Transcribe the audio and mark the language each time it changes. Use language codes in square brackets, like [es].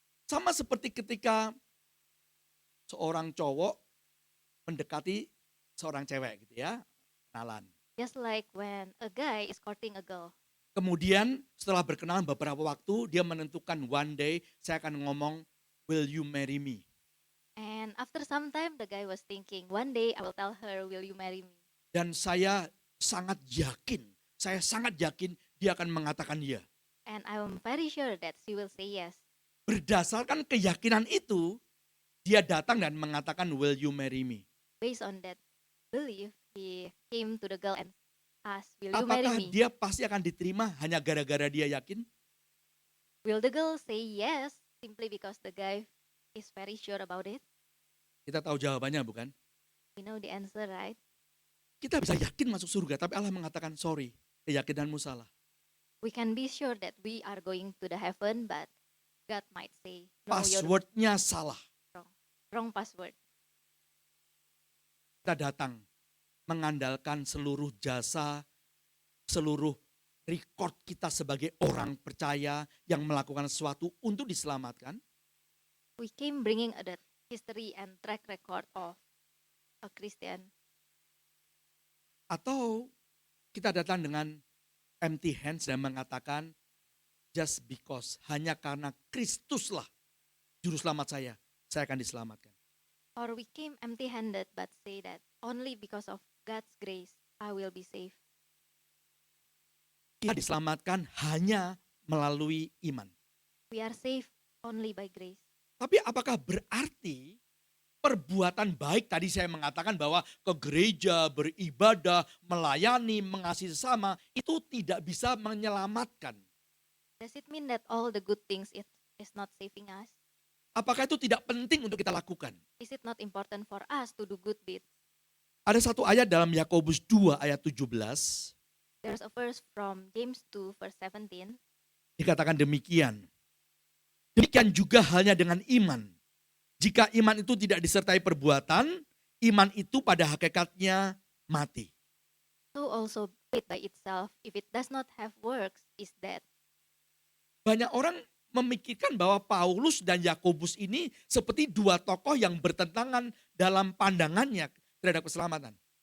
[id] Sama seperti ketika seorang cowok mendekati seorang cewek gitu ya, kenalan. [en] Just like when a guy is courting a girl. [id] Kemudian setelah berkenalan beberapa waktu, dia menentukan [en] one day [id] saya akan ngomong, [en] will you marry me? And after some time, the guy was thinking, one day I will tell her, will you marry me? [id] Dan saya sangat yakin dia akan mengatakan ya. [en] And I'm very sure that she will say yes. [id] Berdasarkan keyakinan itu, dia datang dan mengatakan, [en] will you marry me? Based on that belief, he came to the girl and asked, will you marry [id] Apakah [en] me? [id] dia pasti akan diterima hanya gara-gara dia yakin? [en] Will the girl say yes simply because the guy is very sure about it? [id] Kita tahu jawabannya bukan? [en] We know the answer, right? [id] Kita bisa yakin masuk surga, tapi Allah mengatakan, sorry, keyakinanmu salah. [en] We can be sure that we are going to the heaven, but God might say, no, you're [id] Passwordnya salah. [en] wrong password. [id] Kita datang mengandalkan seluruh jasa, seluruh record kita sebagai orang percaya yang melakukan sesuatu untuk diselamatkan. [en] We came bringing that history and track record of a Christian. [id] Atau kita datang dengan [en] empty hands [id] dan mengatakan, [en] just because, [id] hanya karena Kristuslah juru selamat saya akan diselamatkan. [en] Or we came empty-handed but say that only because of God's grace I will be saved. [id] Kita diselamatkan hanya melalui iman. [en] We are saved only by grace. [id] Tapi apakah berarti perbuatan baik tadi saya mengatakan bahwa ke gereja, beribadah, melayani, mengasihi sesama itu tidak bisa menyelamatkan? [en] Does it mean that all the good things it is not saving us? [id] Apakah itu tidak penting untuk kita lakukan? [en] Is it not important for us to do good deeds? [id] Ada satu ayat dalam Yakobus 2 ayat 17. [en] There's a verse from James 2 verse 17. [id] Dikatakan demikian. Demikian juga halnya dengan iman. Jika iman itu tidak disertai perbuatan, iman itu pada hakikatnya mati. [en] So also faith by itself, if it does not have works, is dead. [id] Banyak orang memikirkan bahwa Paulus dan Yakobus ini seperti dua tokoh yang bertentangan dalam pandangannya terhadap keselamatan.